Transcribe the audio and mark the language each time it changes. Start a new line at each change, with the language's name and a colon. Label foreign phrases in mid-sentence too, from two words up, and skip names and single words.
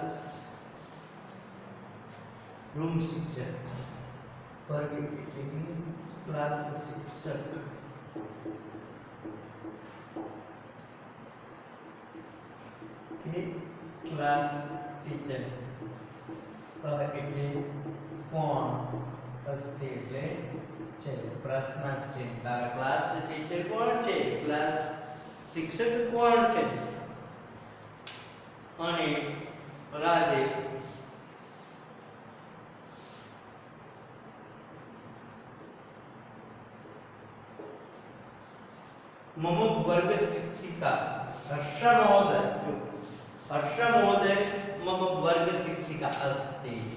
Sanskrit: रूम शिक्षक वर्ग
Gujarati: એટલે કે ક્લાસ શિક્ષક કે
English: class teacher
Gujarati: એટલે કોણ अस्ति એટલે છે પ્રશ્નાર્થ છે તારા
English: class teacher
Gujarati: કોણ છે ક્લાસ શિક્ષક કોણ છે।
Sanskrit: અને રાजे मम वर्ग शिक्षिका हर्षा महोदय मम वर्ग शिक्षिका अस्ति।